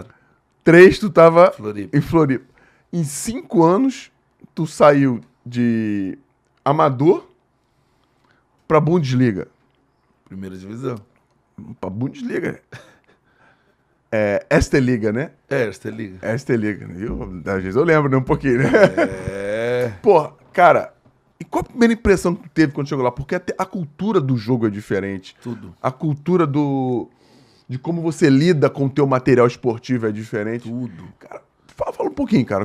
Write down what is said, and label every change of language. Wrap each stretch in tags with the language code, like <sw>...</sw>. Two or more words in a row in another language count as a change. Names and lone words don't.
<pt>3 tu tava Floripa. em Floripa. Em 5 anos tu saiu de amador pra Bundesliga. Primeira divisão. Pra Bundesliga. É,</pt> <de>Erste Liga,</de> <pt>né?</pt> <de>Erste Liga. Erste Liga.</de> <pt>Às vezes eu lembro, né? Um pouquinho, né? É. Porra, cara, e qual a primeira impressão que tu teve quando chegou lá? Porque até a cultura do jogo é diferente. Tudo. A cultura de como você lida com o teu material esportivo é diferente. Tudo. Cara, fala um pouquinho, cara.</pt>